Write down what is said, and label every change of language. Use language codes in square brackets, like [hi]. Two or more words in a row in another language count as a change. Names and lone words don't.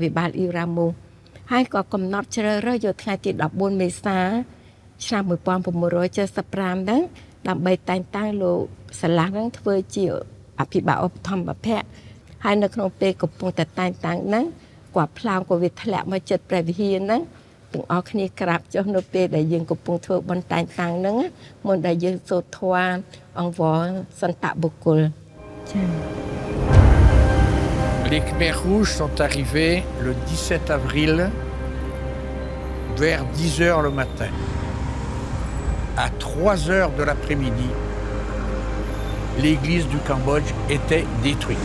[km] ភិបាលអ៊ីរ៉ាមូសហើយក៏កំណត់ជ្រើសរើសយកថ្ងៃទី14មេសាឆ្នាំ1975ហ្នឹងដើម្បីតែងតាំងលោកស្លាស់ហ្នឹងធ្វើជាអភិបាលឧបត្ថម្ភភៈហើយនៅក្នុងពេលកំពុងតែតែងតាំងហ្នឹងគាត់ផ្លោងក៏វាធ្លាក់មកចិត្តព្រះវិហារហ្នឹងទាំងអស់គ្នាក្រាបចុះនៅពេលដែលយើងកំពុងធ្វើបន់តែងតាំងហ្នឹងមុនដែលយើងសូត្រធម៌អង្វរសន្តបុគ្គលចា៎ [fr] Les Khmers rouges sont arrivés le 17 avril vers 10 heures le matin. À 3 heures de l'après-midi, l'église du Cambodge était détruite.